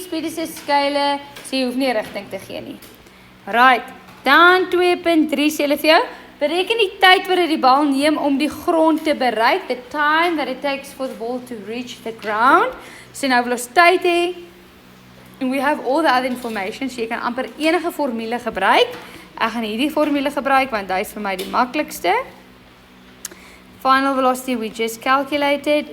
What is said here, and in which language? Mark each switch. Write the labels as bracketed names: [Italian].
[English] Speed is a scalar, [Afrikaans] so jy hoef nie rigting te gee nie. Right, dan 2.3 sê hulle vir jou. Bereken die tyd wat dit die bal neem om die grond te bereik. [English] The time that it takes for the ball to reach the ground. [Afrikaans] So nou velociteit hê. [English] And we have all the other information, so [Afrikaans] jy kan amper enige formule gebruik. Ek gaan hierdie formule gebruik, want hy is vir my die maklikste. [English] Final velocity we just calculated.